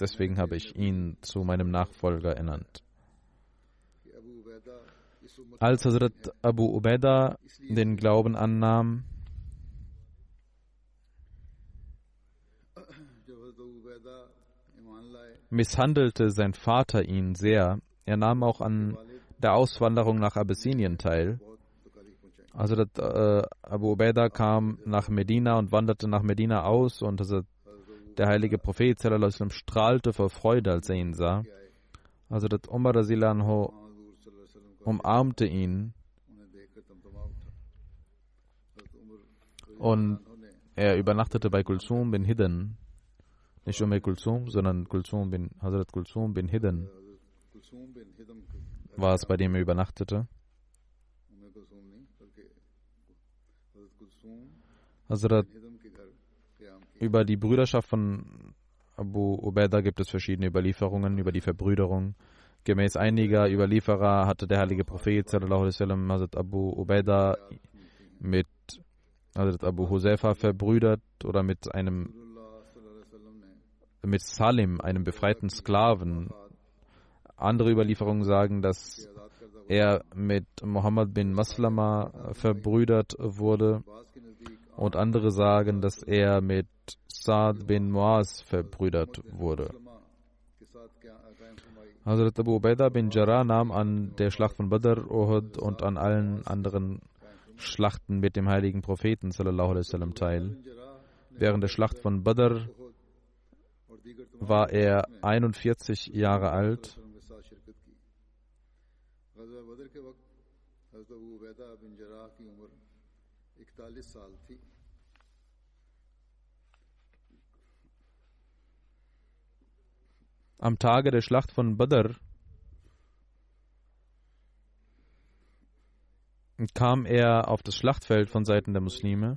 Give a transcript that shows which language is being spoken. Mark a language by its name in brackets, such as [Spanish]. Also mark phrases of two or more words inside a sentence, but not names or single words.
[German] Deswegen habe ich ihn zu meinem Nachfolger ernannt. Als Hazrat Abu Ubaidah den Glauben annahm, misshandelte sein Vater ihn sehr. Er nahm auch an der Auswanderung nach Abessinien teil. Hazrat Abu Ubaidah kam nach Medina und wanderte nach Medina aus, und der heilige Prophet [Arabic] صلى الله عليه وسلم [German] strahlte vor Freude, als er ihn sah. Hazrat Umar [Arabic] رضي الله عنه [German] umarmte ihn und er übernachtete bei Kulsum bin Hidden. Nicht Kulsum, sondern Hazrat Kulsum bin Hidden war es, bei dem er übernachtete. Hazrat, über die Brüderschaft von Abu Ubaidah gibt es verschiedene Überlieferungen über die Verbrüderung. Gemäß einiger Überlieferer hatte der heilige Prophet [Arabic] صلى الله عليه وسلم [German] Hazrat Abu Ubaidah mit Hazrat Abu Huzaifa verbrüdert oder mit Salim, einem befreiten Sklaven. Andere Überlieferungen sagen, dass er mit Muhammad bin Maslama verbrüdert wurde, und andere sagen, dass er mit Saad bin Muaz verbrüdert wurde. Hazrat Abu Ubaidah bin Jarrah nahm an der Schlacht von Badr, Uhud und an allen anderen Schlachten mit dem heiligen Propheten [Arabic] صلى الله عليه وسلم [German] teil. Während der Schlacht von Badr war er 41 Jahre alt. Am Tage der Schlacht von Badr kam er auf das Schlachtfeld von Seiten der Muslime.